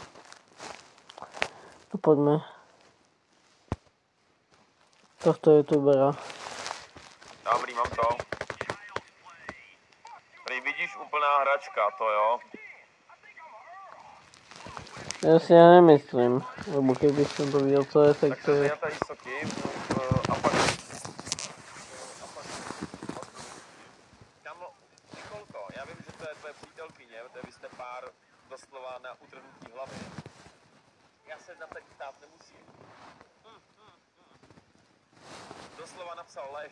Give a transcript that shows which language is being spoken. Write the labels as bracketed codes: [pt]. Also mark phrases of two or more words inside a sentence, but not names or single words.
[sk] No poďme. Tohto youtubera. [cs] Dobrý, mám to. Prý vidíš úplná hračka, to jo? [sk] Ja si nemyslím, lebo keby som to videl, [cs] co je, tak to je... Tak tady Soky a pak... Kámo, Nikolko, já vím, že to je tvoje přítelkyně, protože vy jste pár doslova na utrhnutí hlavy. Já se na tak ptát nemusím. Doslova napsal lež.